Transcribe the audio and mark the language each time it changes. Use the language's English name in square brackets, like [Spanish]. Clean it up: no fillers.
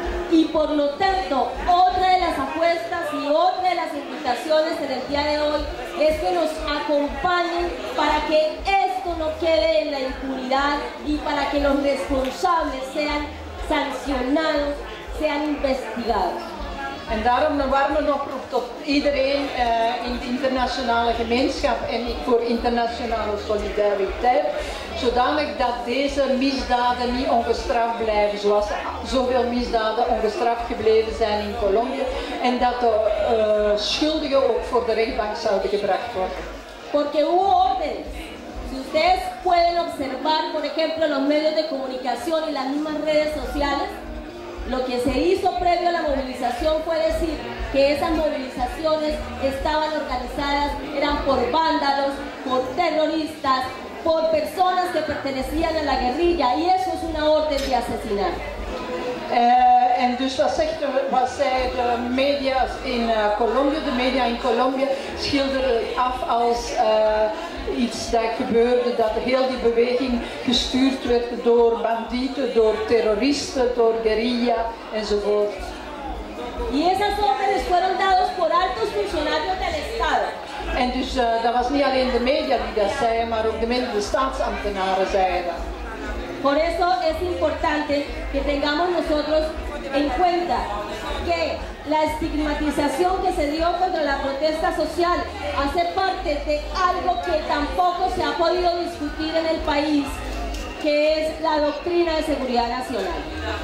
[Spanish] Y por lo tanto, otra de las apuestas y otra de las invitaciones en el día de hoy es que nos acompañen para que esto no quede en la impunidad y para que los responsables sean sancionados, sean investigados. [Dutch] En daarom een warme oproep tot iedereen in de internationale gemeenschap en voor internationale solidariteit, zodanig dat deze misdaden niet ongestraft blijven, zoals zoveel misdaden ongestraft gebleven zijn in Colombia, en dat de schuldigen ook voor de rechtbank zouden gebracht worden. [Spanish] Porque hubo órdenes. Si ustedes pueden observar, por ejemplo, en los medios de comunicación y las mismas redes sociales, lo que se hizo previo a la movilización fue decir que esas movilizaciones estaban organizadas, eran por vándalos, por terroristas, por personas que pertenecían a la guerrilla, y eso es una orden de asesinar. [Dutch] En dus wat zei de media in Colombia? De media in Colombia schilderden af als iets dat gebeurde, dat heel die beweging gestuurd werd door bandieten, door terroristen, door guerrilla enzovoort. [Spanish] Y esas órdenes fueron dados por altos funcionarios del Estado. [Dutch] En dus dat was niet alleen de media die dat zeiden, maar ook de staatsambtenaren zeiden. [Spanish] Por eso es importante que tengamos nosotros en cuenta que la estigmatización que se dio contra la protesta social hace parte de algo que tampoco se ha podido discutir en el país, que es la doctrina de seguridad nacional.